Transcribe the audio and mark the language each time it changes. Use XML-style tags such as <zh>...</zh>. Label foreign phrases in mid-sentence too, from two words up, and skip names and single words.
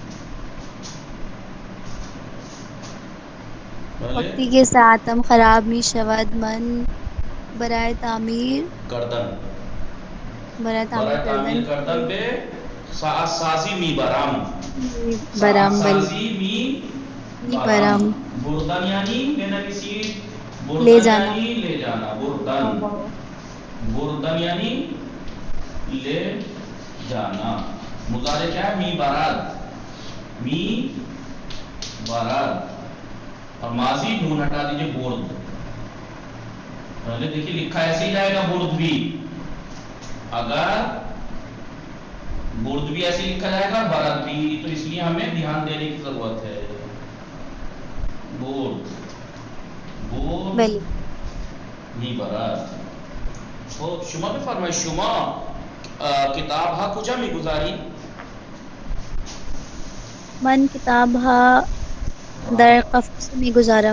<fa>وقتی که ساعتم خراب می شود من برای تعمیر کردن کردن به ساعت سازی میبرم. برم ساعت بلی سازی میبرم. بردن یعنی بنویسید.</fa> <ur>لے</ur> <fa>بردن</fa> <ur>جانا. یعنی لے جانا. بردن یعنی لے جانا. مضارع کیا ہے؟ می برد. اور ماضی نون ہٹا دیجئے برد. پہلے دیکھیے لکھا ایسے ہی جائے گا برد بھی. اگر برد بھی ایسے لکھا جائے گا برد بھی، تو اس لیے ہمیں دھیان دینے کی ضرورت ہے.</ur> <fa>برد بلی می برد. خب شما بفرمایید شما کتاب ها کجا میگذاری؟ من کتاب ها در قفس می گذارم.</fa>